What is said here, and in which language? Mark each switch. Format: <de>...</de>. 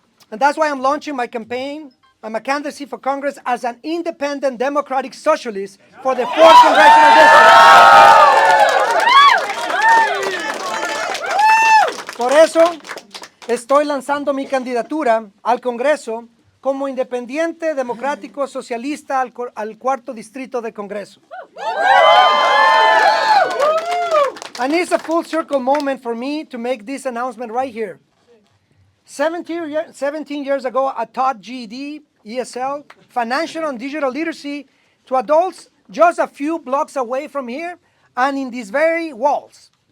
<en>And that's why I'm launching my campaign and my candidacy for Congress as an independent democratic socialist for the 4th Congressional District.</en> <es>Por eso estoy lanzando mi candidatura al Congreso como independiente democrático socialista al 4º Distrito del Congreso.</es> <en>And it's a full circle moment for me to make this announcement right here. 17 years ago, I taught GED, ESL, financial and digital literacy to adults just a few blocks away from here and in these very walls.</en>